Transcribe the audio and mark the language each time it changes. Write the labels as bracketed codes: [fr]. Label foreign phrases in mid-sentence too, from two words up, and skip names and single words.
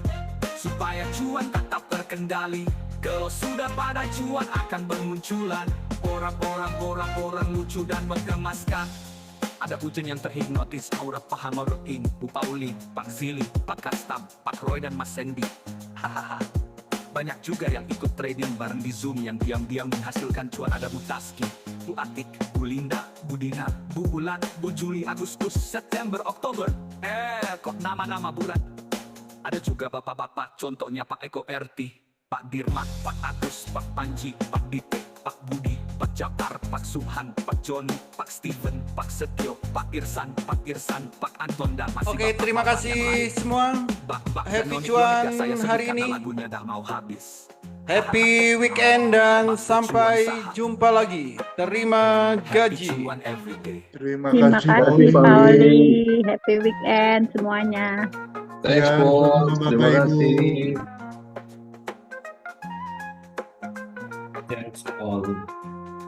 [id] Supaya cuan tetap terkendali. Kalau sudah pada cuan, akan bermunculan orang-orang lucu dan menggemaskan. Ada bujan yang terhipnotis, aura Pak Hamarudin, Bu Pauli, Pak Zili, Pak Kastam, Pak Roy dan Mas Sandy. Hahaha. Banyak juga yang ikut trading bareng di Zoom yang diam-diam menghasilkan cuan. Ada Bu Taski, Bu Atik, Bu Linda, Bu Dina, Bu Bulan, Bu Juli, Agustus, September, Oktober. Kok nama-nama bulan. Ada juga bapak-bapak, contohnya Pak Eko RT, Pak Dirman, Pak Agus, Pak Panji, Pak Dite, Pak Budi, Pak Jafar, Pak Subhan, Pak Joni, Pak Steven, Pak Setio, Pak Irsan, Pak Anton, dan masih Oke, terima kasih semua. Happy cuan hari ini. [en] Happy weekend [id] dan sampai jumpa lagi. Terima gaji. Terima Terima kasih. kasih Pak Oli. [en] Happy weekend [id] semuanya. Thanks, Bos. Terima kasih. [en] Thanks all.